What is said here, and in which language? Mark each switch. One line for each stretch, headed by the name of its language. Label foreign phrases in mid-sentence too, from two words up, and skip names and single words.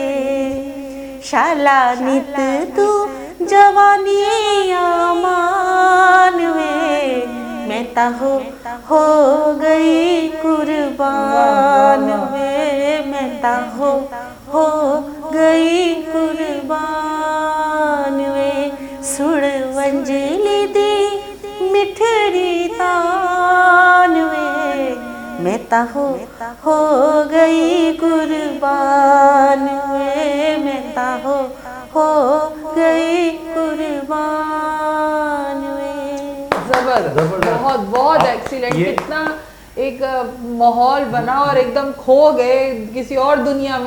Saraiki: شالا نت تو جوانی آمان وے، میں تا ہو گئی قربان وے، میں تا ہو گئی قربان وے. سن ونجلی دی مٹھڑی تان وے، میں تا ہو گئی قربان وے مہتا ہو گئی قربان وے.
Urdu: زبردست, بہت بہت ایکسیلنٹ. کتنا ایک ماحول بنا اور ایک دم کھو گئے کسی اور دنیا میں.